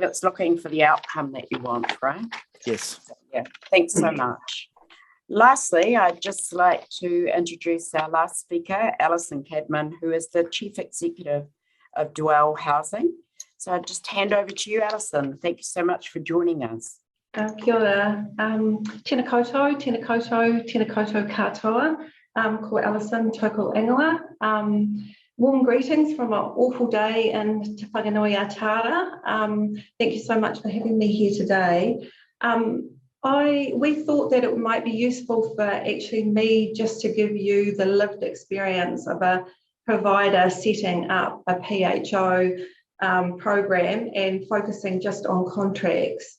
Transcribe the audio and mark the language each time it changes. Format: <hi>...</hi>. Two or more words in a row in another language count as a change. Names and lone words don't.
<en>It's looking for the outcome that you want, right? Yes. Yeah, thanks so much. Lastly, I'd just like to introduce our last speaker, Alison Cadman, who is the Chief Executive of Dwell Housing. So I'll just hand over to you, Alison. Thank you so much for joining us. Kia ora.</en> <mi>Tēnā koutou, tēnā koutou, tēnā koutou katoa. Ko Alison tōku ingoa.</mi> <en>Warm greetings from an awful day in Te Whanganui a Tara. Thank you so much for having me here today. We thought that it might be useful for actually me just to give you the lived experience of a provider setting up a PHO program and focusing just on contracts.</en>